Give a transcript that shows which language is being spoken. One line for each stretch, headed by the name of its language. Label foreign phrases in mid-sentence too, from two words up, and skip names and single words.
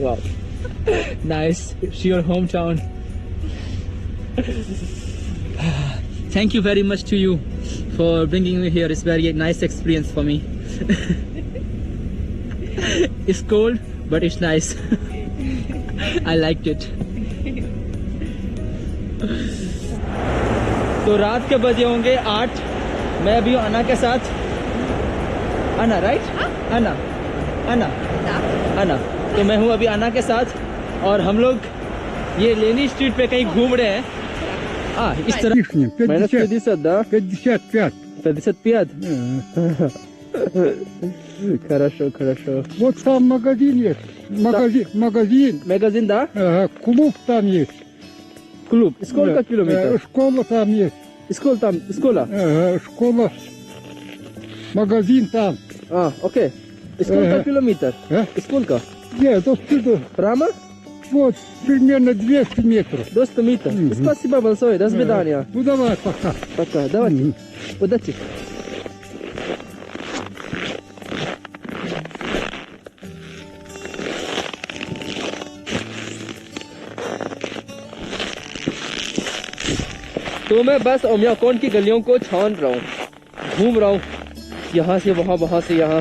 English: Wow. Nice. It's your hometown. Thank you very much to you for bringing me here. It's very nice experience for me. It's cold, but it's nice. I liked it.
Hindi: तो रात के बजे होंगे 8। मैं अभी हूँ अना के साथ। अना राइट? अना तो मैं हूँ अभी अना के साथ और हम लोग ये लेनी स्ट्रीट पे कहीं घूम रहे हैं। इस तरह
Russian: Минус 50, да? 55. 55? Хорошо. Вот там магазин есть. Магазин. Магазин, да? Клуб там есть. Клуб. Сколько километров? Школа там есть. Школа? Школа. Магазин там. Окей. Сколько километров? Сколько? Нет, отсюда. Прямо? Вот, примерно 200 метров. 200 метров. Спасибо большое. До свидания. Ну давай, пока. Пока. Давайте. Удачи.
Hindi: तो मैं बस ओमियाकोन की गलियों को छान रहा हूँ, घूम रहा हूँ, यहाँ से वहाँ से यहाँ।